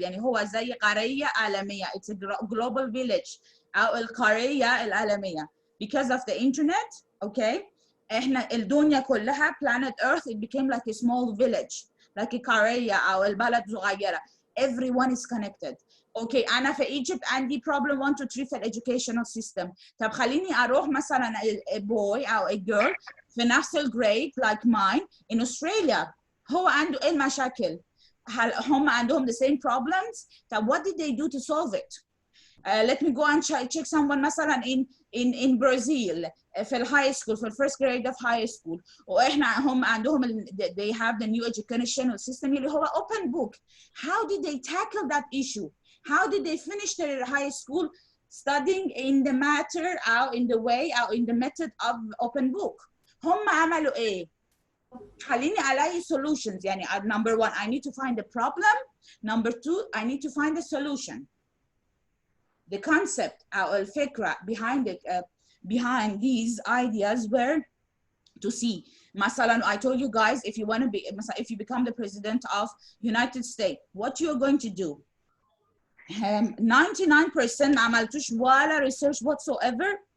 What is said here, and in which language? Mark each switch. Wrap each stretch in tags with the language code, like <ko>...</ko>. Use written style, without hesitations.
<ar>يعني هو زي قرية عالمية.</ar> <en>It's a global village</en> <ar>أو القرية العالمية.</ar> <en>Because of the internet, okay?</en> <ar>إحنا الدنيا كلها</ar> <en>planet Earth it became like a small village, like a</en> <ar>قرية أو البلد صغيرة.</ar> <en>Everyone is connected.</en> <ar>اوكي انا في ايجيبت عندي</ar> <en>problem 1 2 3</en> <ar>في الeducational system. طب خليني اروح مثلا</ar> <en>a boy</en> <ar>او</ar> <en>a girl</en> <ar>في نفس الجريد</ar> <en>like mine in Australia.</en> <ar>هو عنده ايه المشاكل؟ هل هم عندهم</ar> <en>the same problems؟ طب what did they do to solve it؟ Let me go and check someone مثلا in Brazil</en> <ar>في الهاي سكول في الفيرست جريد</ar> <en>of high school</en> <ar>واحنا هم عندهم</ar> <en>they have the new educational system</en> <ar>اللي هو</ar> <en>open book. How did they tackle that issue? How did they finish their high school studying in the matter or in the way or in the method of open book?</en> <ar>هم عملوا ايه؟ خليني الاقي solutions.</ar> <en>يعني number one I need to find the problem. Number two I need to find the solution. The concept</en> <ar>أو الفكرة</ar> <en>behind it behind these ideas were to see. مثلا I told you guys if you want to be if you become the president of United States what you're going to do.</en> <ar>99% ما عملتوش ولا</ar> <en>research whatsoever.</en>